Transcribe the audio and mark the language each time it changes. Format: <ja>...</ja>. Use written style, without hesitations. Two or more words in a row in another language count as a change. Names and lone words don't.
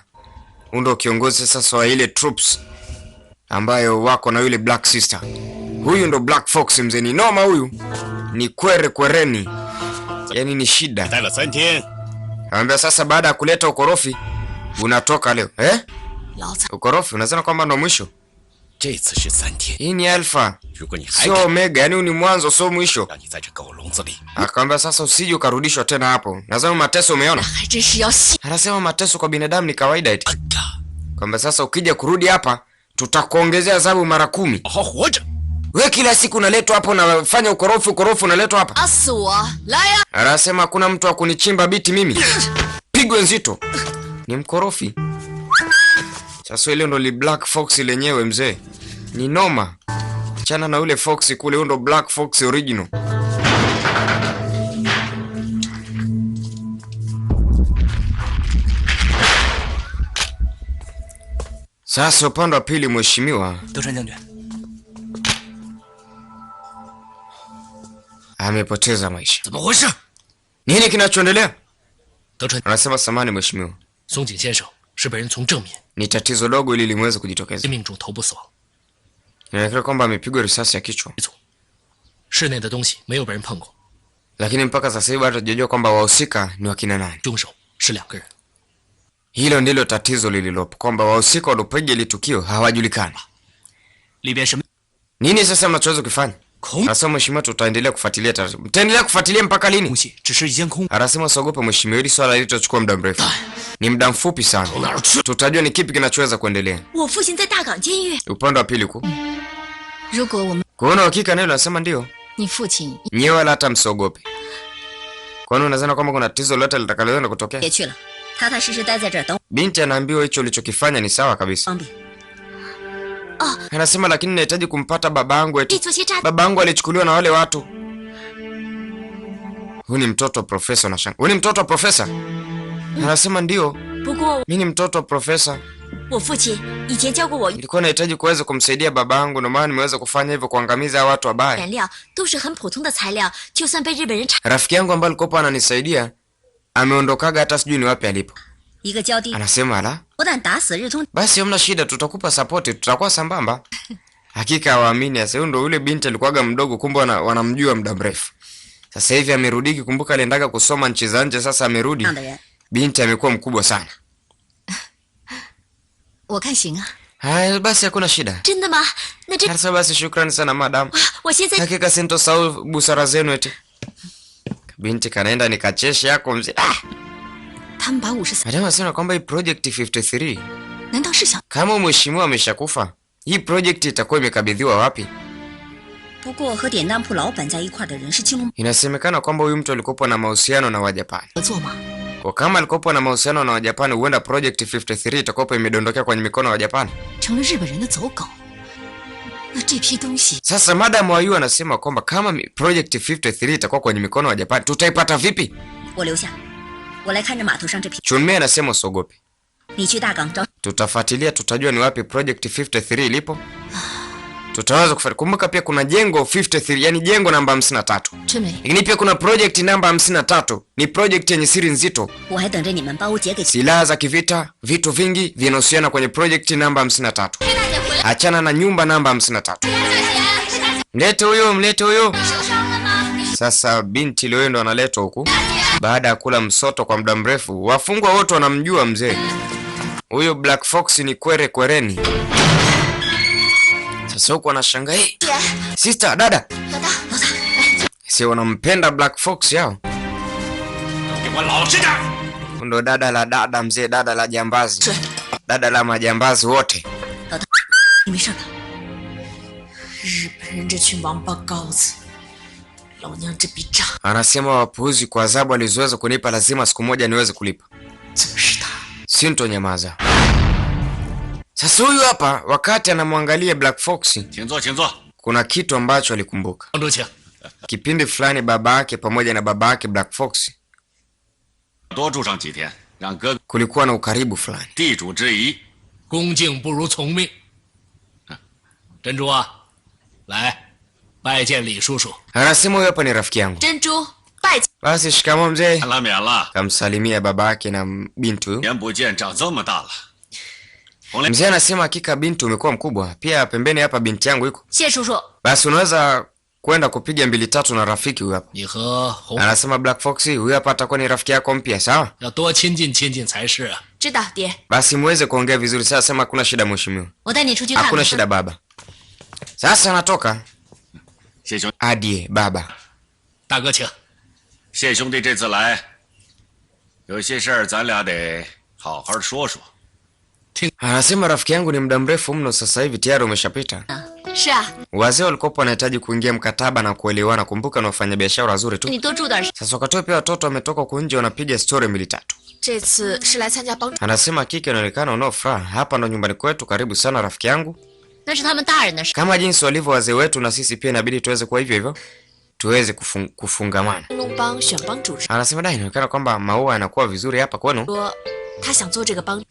<sw>Huyu ndo kiongozi sasa wa ile troops ambayo wako na yule Black Sister. Huyu ndo Black Fox mzee, ni noma huyu. Ni kwereni. Yaani ni shida.</sw> <zh>待了3天，</zh> <sw>Anambia sasa baada ya kuleta ukorofi unatoka leo.</sw> <zh>老子</zh> <sw>Ukorofi unasema kwamba ndo mwisho.</sw> <zh>这次是3天。</zh> <sw>Hii ni alpha,</sw> <zh>如果你还</zh> <sw>sio</sw> <zh>敢</zh> <sw>omega, yani ni mwanzo sio mwisho.</sw> <zh>让你在这狗笼子里，</zh> <sw>Akamwambia sasa usije ukarudishwa tena hapo. Nasema mateso umeona?</sw> <zh>还真是要信。</zh> <sw>Anasema mateso kwa binadamu ni kawaida eti. Kwamba sasa ukija kurudi hapa tutakuongezea adhabu mara 10.</sw> <zh>好好活着。</zh> <sw>Wewe kila siku unaletwa hapo unafanya ukorofi unaletwa hapa.</sw> <zh>打死我！来呀！</zh> <sw>Anasema hakuna mtu wa kunichimba biti mimi. Pigwe nzito. Ni mkorofi. Sasa ile ndo li Black Fox lenyewe mzee. Ni noma. Chana na ule Fox kule, huyo ndo Black Fox original. Sasa upande wa pili mheshimiwa</sw> <zh>德川将军，</zh> <sw>amepoteza maisha.</sw> <zh>怎么回事？</zh> <sw>Nini kinachoendelea?</sw> <zh>德川</zh> <sw>Anasema samani mheshimiwa.</sw> <zh>松井先生是被人从正面</zh> <sw>Ni tatizo dogo ili limeweza kujitokeza.</sw> <zh>命中头部死亡，</zh> <sw>Inaonekana kwamba amepigwa risasi ya kichwa.</sw> <zh>室内的东西没有被人碰过，</zh> <sw>Lakini mpaka sasa hivi bado hatujajua kwamba wahusika ni wakina nani.</sw> <zh>凶手是2个人。</zh> <sw>Hilo ndilo tatizo lililopo, kwamba wahusika waliopiga ile tukio hawajulikani.</sw> <zh>里边什么</zh> <sw>Nini sasa mnachoweza kufanya? Anasema mheshimiwa, tutaendelea kufuatilia taratibu. Mtaendelea kufuatilia mpaka lini?</sw> <zh>东西只是一间空。</zh> <sw>Anasema usiogope mheshimiwa, hili swala litachukua muda mrefu. Ni muda mfupi sana. Tutajua ni kipi kinachoweza kuendelea.</sw> <zh>我父亲在大港监狱。</zh> <sw>Upande wa pili huko.</sw> <zh>如果我们</zh> <sw>Kuona hakika neno anasema ndio.</sw> <zh>你父亲</zh> <sw>Nyewe wala hata msiogope. Kwani unadhani kwamba kuna tatizo lolote litakaloenda kutokea?</sw> <zh>也去了，踏踏实实待在这儿等</zh> <sw>Binti anaambiwa hicho ulichokifanya ni sawa kabisa.</sw> <zh>方便。</zh> <sw>Anasema lakini nahitaji kumpata babangu</sw> <zh>可以</zh> <sw>eti.</sw> <zh>做些诈。</zh> <sw>Babangu alichukuliwa na wale watu. Huyu ni mtoto wa profesa na shanga. Huyu ni mtoto wa profesa? Anasema ndio.</sw> <zh>不过</zh> <sw>Mimi ni mtoto wa profesa.</sw> <zh>我父亲以前教过我，</zh> <sw>Nilikuwa nahitaji kuweza kumsaidia babangu, ndio maana nimeweza kufanya hivyo, kuangamiza watu wabaya.</sw> <zh>原料都是很普通的材料，就算被日本人查，</zh> <sw>Rafiki yangu ambaye alikuwa ananisaidia ameondokaga, hata sijui ni wapi alipo.</sw> <zh>一个浇地，</zh> <sw>Anasema ala,</sw> <zh>不但打死日通，</zh> <sw>basi hamna shida, tutakupa support, tutakuwa sambamba. Hakika hawaamini. Sasa ndio yule binti alikuwaga mdogo, kumbe wanamjua muda mrefu. Sasa hivi amerudi, kumbuka aliendaga kusoma nchi za nje, sasa amerudi.</sw> <zh>这样的人，</zh> <sw>Binti amekuwa mkubwa sana.</sw> <zh>我看行啊。</zh> <sw>Haya basi, hakuna shida.</sw> <zh>真的吗？那这</zh> <sw>Sasa basi, shukrani sana madam.</sw> <zh>我现在</zh> <sw>Hakika sintosahau busara zenu eti. Binti kanaenda nikacheshe yako mzee.</sw> <zh>他们把53，</zh> <sw>Madam anasema kwamba hii project 53</sw> <zh>难道是想？</zh> <sw>kama mheshimiwa ameshakufa, hii project itakuwa imekabidhiwa wapi?</sw> <zh>不过和典当铺老板在一块的人是青龙</zh> <sw>Inasemekana kwamba huyu mtu alikuwa na mahusiano na Wajapani.</sw> <zh>合作吗？</zh> <sw>Kwa kama alikuwa na mahusiano na Wajapani, huenda project 53 itakuwa imedondokea kwenye mikono ya Wajapani.</sw> <zh>成了日本人的走狗。那这批东西，</zh> <sw>Sasa madam wa yu anasema kwamba kama project 53 itakuwa kwenye mikono ya Wajapani, tutaipata vipi?</sw> <zh>我留下，我来看着码头上这批。</zh> <sw>Chunmei anasema usiogope.</sw> <zh>你去大港找，</zh> <sw>Tutafuatilia, tutajua ni wapi project 53 ilipo. Tutaweza kufuatilia. Kumbuka pia kuna jengo 53, yani jengo namba 53.</sw> <zh>春梅，</zh> <sw>Lakini pia kuna project namba 53. Ni project yenye siri nzito.</sw> <zh>我还等着你们把我姐给。</zh> <sw>Silaha za kivita, vitu vingi vinahusiana kwenye project namba 53. Achana na nyumba namba 53. Mlete huyo, mlete huyo. Sasa binti leo ndo analetwa huku. Baada ya kula msoto kwa muda mrefu, wafungwa wote wanamjua mzee. Huyo Black Fox ni kwere kwereni. Sasa huku anashangaa,</sw> <en>hey, sister,</en> <sw>dada.</sw> <zh>老大，老大，</zh> <sw>Si wanampenda Black Fox yao.</sw> <zh>给我老实点！</zh> <sw>Ndo dada la dada mzee, dada la jambazi. Dada la majambazi wote.</sw> <zh>你没事吧？日本人这群王八羔子，老娘这笔账</zh> <sw>Anasema wapuuzi, kwa adhabu alizoweza kunipa lazima siku moja niweze kulipa.</sw> <zh>怎么是他？</zh> <sw>Sintonyamaza. Sasa huyu hapa wakati anamwangalia Black Fox,</sw> <zh>请坐，请坐。</zh> <sw>kuna kitu ambacho alikumbuka.</sw> <zh>帮主请。</zh> <sw>Kipindi fulani baba yake pamoja na baba yake Black Fox</sw> <zh>多住上几天，让哥哥</zh> <sw>kulikuwa na ukaribu fulani.</sw> <zh>地主之谊。恭敬不如从命。珍珠啊，来，拜见李叔叔。</zh> <sw>Anasema huyu hapa ni rafiki yangu.</sw> <zh>珍珠拜见。</zh> <sw>Basi shikamoo mzee.</sw> <zh>免了，免了，</zh> <sw>Kamsalimia baba yake na binti huyu.</sw> <zh>年不见长这么大了。红莲，</zh> <sw>Mzee anasema hakika binti umekuwa mkubwa. Pia pembeni hapa binti yangu yuko.</sw> <zh>谢叔叔，</zh> <sw>Basi unaweza kwenda kupiga mbili tatu na rafiki huyu hapa.</sw> <zh>你和红</zh> <sw>Anasema Black Fox huyu hapa atakuwa ni rafiki yako mpya, sawa?</sw> <zh>要多亲近亲近才是啊。知道爹，</zh> <sw>Basi muweze kuongea vizuri. Sasa sema hakuna shida mheshimiwa.</sw> <zh>我带你出去看</zh> <sw>Hakuna</sw> <zh>看。</zh> <sw>shida baba. Sasa anatoka</sw> <zh>谢兄，</zh> <sw>adie baba.</sw> <zh>大哥请。谢兄弟这次来，有些事儿咱俩得好好说说。</zh> <sw>Anasema rafiki yangu ni muda mrefu mno sasa hivi tayari umeshapita.</sw> <zh>是啊，</zh> <sw>Wazee walikuwa wanahitaji kuingia mkataba na kuelewana. Kumbuka na wafanya biashara wazuri tu.</sw> <zh>你多住点时。</zh> <sw>Sasa wakati pia watoto wametoka huko nje wanapiga story mbili tatu.</sw> <zh>这次是来参加帮主，</zh> <sw>Anasema kike inaonekana unao furaha. Hapa ndo nyumbani kwetu, karibu sana rafiki yangu.</sw> <zh>那是他们大人的事。</zh> <sw>Kama jinsi walivyo wazee wetu na sisi pia inabidi tuweze kuwa hivyo hivyo. Tuweze kufungamana.</sw> <zh>青龙帮选帮主时</zh> <sw>Anasema dai inaonekana kwamba maua yanakuwa vizuri hapa kwenu.</sw> <zh>说他想做这个帮，</zh>